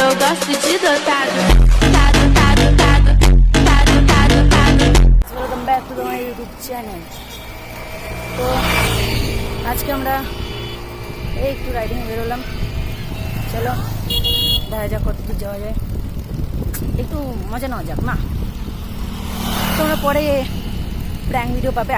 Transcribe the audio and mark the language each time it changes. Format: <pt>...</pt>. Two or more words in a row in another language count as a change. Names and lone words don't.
<pt>gosto de dotado. Tado, tado, tado, tado, tado, tado.</pt> <en>Welcome back to my YouTube channel.</en> <bn>তো আজকে আমরা একটু রাইডিংয়ে বেরোলাম। চলো দেখা যাক কত দূর যাওয়া যায়, একটু মজা নেওয়া যাক না। তোমরা পরে</bn> <en>prank video</en> <bn>পাবে।</bn>